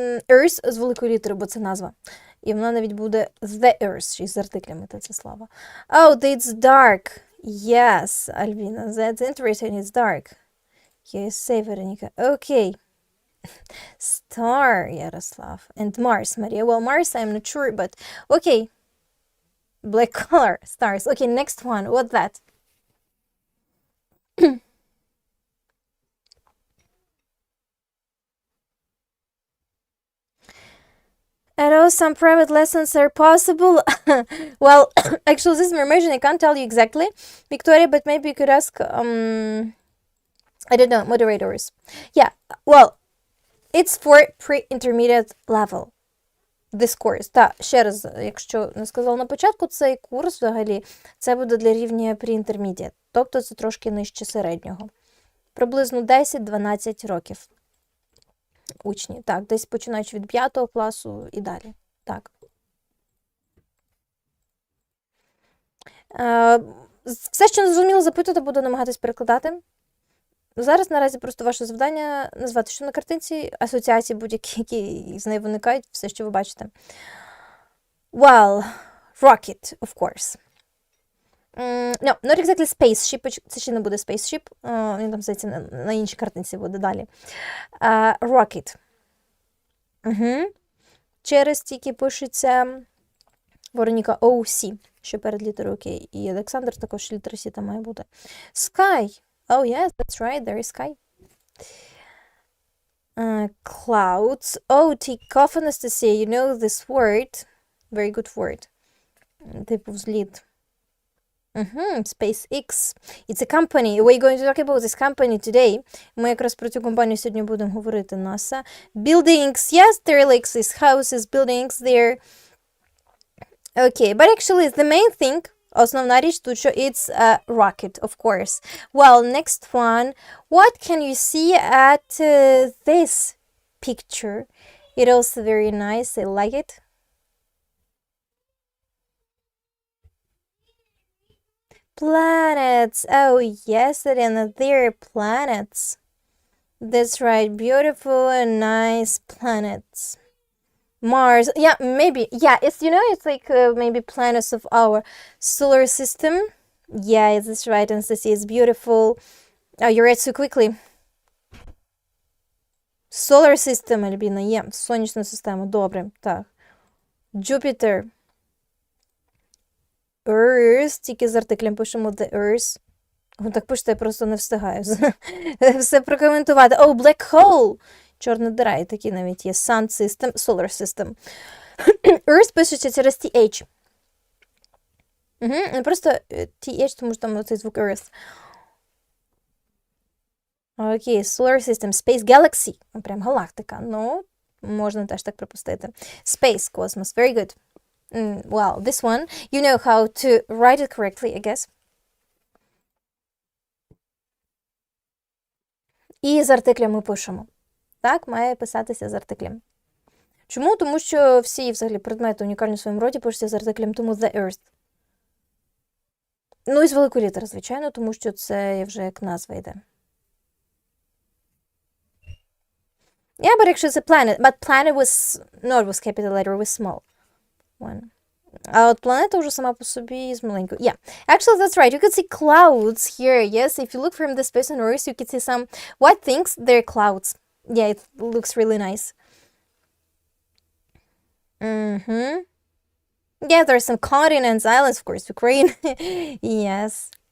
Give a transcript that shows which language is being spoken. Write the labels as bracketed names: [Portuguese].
[Ukrainian] Earth з великої літери, бо це назва. І вона навіть буде The Earth, ще й з артиклями, та це слава. [English] Oh, it's dark. Yes, Альбіна, that's interesting, it's dark. Yes, say, Veronica. Okay. Star, Yaroslav. And Mars, Maria. Well, Mars, I'm not sure, but okay. Black color, stars. Okay, next one. What's that? I know some private lessons are possible. Well, actually, this information I can't tell you exactly, Victoria, but maybe you could ask, I don't know, moderators. Yeah, well, it's for pre-intermediate level. This course. [Ukrainian] Та, ще раз, якщо не сказала на початку, цей курс взагалі, це буде для рівня pre-intermediate. Тобто це трошки нижче середнього. Приблизно 10-12 років. Учні. Так, десь починаючи від 5 класу і далі. Так. Все, що не зрозуміло, запитувати, буду намагатись перекладати. Зараз наразі просто ваше завдання назвати, що на картинці, асоціації будь-які, які з неї виникають, все, що ви бачите. [English] Well, rocket, of course. No, not exactly spaceship, [Ukrainian] це ще не буде spaceship, він там, здається, на іншій картинці буде далі. [English] Rocket. [Ukrainian] Через тільки пишеться Вероніка OC, що перед літерою К. І Олександр також літера С там має бути. [English] Sky. Oh, yes, that's right, there is sky. Clouds. Oh, take off, Anastasia, you know this word. Very good word. [Ukrainian] Типу взліт. [English] SpaceX. It's a company. We're going to talk about this company today. [Ukrainian] Ми якраз про цю компанію сьогодні будемо говорити. [English] NASA. Buildings. Yes, there are like these houses, buildings there. Okay, but actually the main thing, [Ukrainian] основна річ тут, що [English] it's a rocket, of course. Well, next one. What can you see at this picture? It also very nice. I like it. Planets. Oh, yes, Elena, they're planets. That's right. Beautiful and nice planets. Mars. Yeah, maybe. Yeah, it's, you know, it's like maybe planets of our solar system. Yeah, that's right, Anastasia. It's beautiful. Oh, you read so quickly. Solar system, Альбіна, є. [Ukrainian] Сонячна система. Добре. Так. Jupiter. [English] Earth. [Ukrainian] Тільки з артиклем пишемо the Earth. Так пишете, я просто не встигаю все прокоментувати. [English] Oh, black hole. [Ukrainian] Чорна дира, і такі навіть є. [English] Sun system, solar system. [Ukrainian] Earth пишеться через TH. Не просто TH, тому що там цей звук Earth. [English] Окей, solar system, space, galaxy. [Ukrainian] Прям галактика. Ну, можна теж так припустити. [English] Space, cosmos, very good. Well, this one, you know how to write it correctly, I guess. [Ukrainian] І з артиклем ми пишемо. Так, має писатися з артиклем. Чому? Тому що всі, взагалі, предмети унікальні в своєму роді пишуться з артиклем, тому the earth. Ну, і з великої літери, звичайно, тому що це вже як назва йде. [English] Yeah, but actually it's a planet. But planet was, no, it was capital letter, it was small one. [Ukrainian] А от планета вже сама по собі з маленькою. [English] Yeah, actually that's right. You could see clouds here. Yes, if you look from the space on Earth, you could see some white things. They're clouds. Yeah, it looks really nice. Yeah, there are some continents, islands, of course, Ukraine. Yes.